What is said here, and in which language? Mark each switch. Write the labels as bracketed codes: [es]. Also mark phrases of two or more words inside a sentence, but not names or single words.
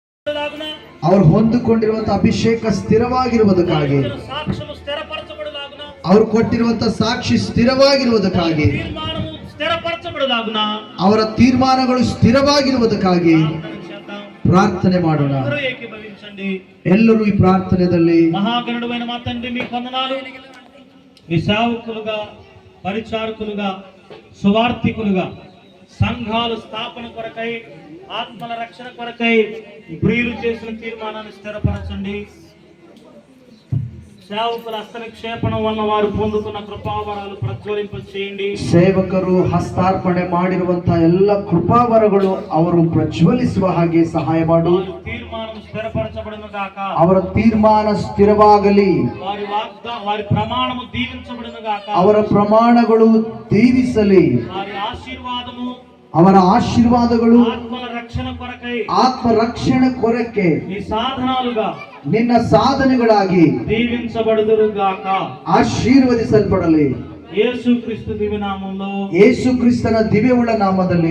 [kn] ಅವರು ಹೊಂದಿಕೊಂಡಿರುವಂತಹ ಅಭಿಷೇಕ ಸ್ಥಿರವಾಗಿರುವುದಕ್ಕಾಗಿ, ಅವರು ಕೊಟ್ಟಿರುವಂತಹ ಸಾಕ್ಷಿ ಸ್ಥಿರವಾಗಿರುವುದಕ್ಕಾಗಿ, ಅವರ ತೀರ್ಮಾನಗಳು ಸ್ಥಿರವಾಗಿರುವುದಕ್ಕಾಗಿ ಪ್ರಾರ್ಥನೆ ಮಾಡೋಣ. ಎಲ್ಲರೂ ಈ ಪ್ರಾರ್ಥನದಲ್ಲಿ [te] మహాగణుడైన మా తండ్రి మీకు వందనాలు. మీ సేవకులుగా, పరిచారకులుగా, సువార్థికులుగా, సంఘాల స్థాపన కొరకై, ఆత్మల రక్షణ కొరకై ప్రియులు చేసిన తీర్మానాన్ని స్థిరపరచండి. సేవకుల హస్తనిక్షేపణ వల్ల వారు పొందుతున్న కృపావరాలు ప్రజ్వలింప చేయండి. [kn] ಸೇವಕರು ಹಸ್ತಾರ್ಪಣೆ ಮಾಡಿರುವಂತಹ ಎಲ್ಲ ಕೃಪಾವರಗಳು ಅವರು ಪ್ರಜ್ವಲಿಸುವ ಹಾಗೆ ಸಹಾಯ ಮಾಡು. [te] తీర్మానం స్థిరపరచబడును గాక. [kn] ಅವರ ತೀರ್ಮಾನ ಸ್ಥಿರವಾಗಲಿ. [te] వారి ప్రమాణము దీవించబడును గాక. [kn] ಅವರ ಪ್ರಮಾಣಗಳು ದೀವಿಸಲಿ. [te] వారి ఆశీర్వాదము, [kn] ಅವರ ಆಶೀರ್ವಾದಗಳು [te] ఆత్మ రక్షణ కొరకె ఈ సాధనాలుగా [kn] ನಿನ್ನ ಸಾಧನೆಗಳಾಗಿ [te] దీవించబడుదురుగాక, [kn] ಆಶೀರ್ವದಿಸಲ್ಪಡಲಿ. [te] యేసు క్రిస్త దివ్య నామములో, [kn] ಯೇಸು ಕ್ರಿಸ್ತನ ದಿವ್ಯವುಳ್ಳ ನಾಮದಲ್ಲಿ